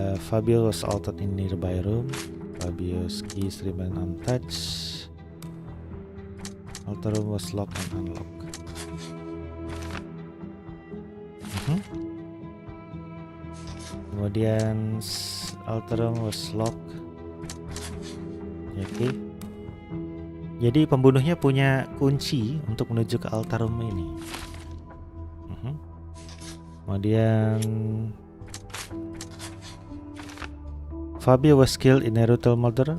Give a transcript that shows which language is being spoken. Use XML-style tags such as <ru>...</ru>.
<en>Fabio was altered in nearby room. Fabio's keys remain untouched. Altar room was locked and unlocked. Kemudian altar room was locked.</en> <id>Oke. Jadi pembunuhnya punya kunci untuk menuju ke altar room ini.</id> <en>Kemudian Fabio was killed in a ritual murder.</en>